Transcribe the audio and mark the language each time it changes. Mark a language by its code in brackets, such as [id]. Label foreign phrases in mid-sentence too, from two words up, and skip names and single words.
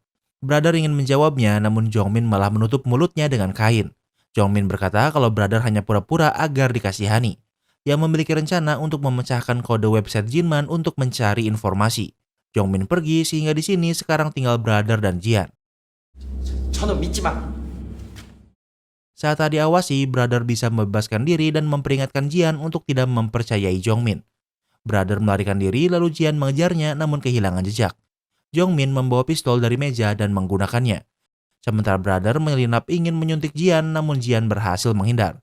[id] Brother ingin menjawabnya, namun Jongmin malah menutup mulutnya dengan kain. Jongmin berkata kalau Brother hanya pura-pura agar dikasihani. Ia memiliki rencana untuk memecahkan kode website Jinman untuk mencari informasi. Jongmin pergi sehingga di sini sekarang tinggal Brother dan Jian. [ko] 저는 믿지 마. [id] Saat tak diawasi, Brother bisa membebaskan diri dan memperingatkan Jian untuk tidak mempercayai Jongmin. Brother melarikan diri lalu Jian mengejarnya namun kehilangan jejak. Jongmin membawa pistol dari meja dan menggunakannya. Sementara Brother menyelinap ingin menyuntik Jian namun Jian berhasil menghindar.